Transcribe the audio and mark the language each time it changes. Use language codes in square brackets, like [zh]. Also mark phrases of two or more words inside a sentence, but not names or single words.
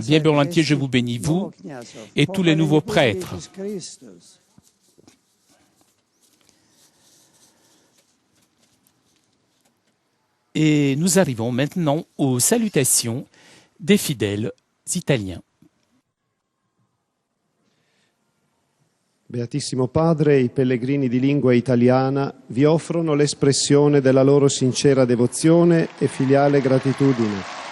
[fr] Bien volontiers, je vous bénis, vous et tous les nouveaux prêtres. Et nous arrivons maintenant aux salutations des fidèles italiens. [it] Beatissimo Padre, i pellegrini di lingua italiana vi offrono l'espressione della loro sincera devozione e filiale gratitudine.